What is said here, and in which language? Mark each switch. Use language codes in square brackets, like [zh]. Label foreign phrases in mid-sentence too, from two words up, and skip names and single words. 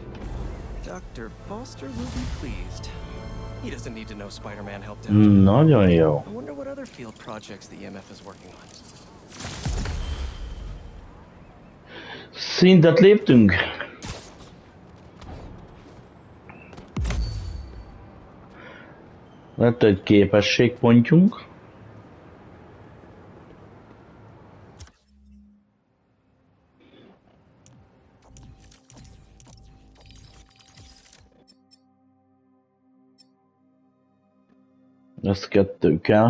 [en] Dr. Foster will be pleased. He doesn't need to know Spider-Man helped out. [hu] Nagyon jó. [en] I wonder what other field projects the EMF is working on. [hu] Szintet léptünk. Lett egy képességpontjunk. Ez 2 kell.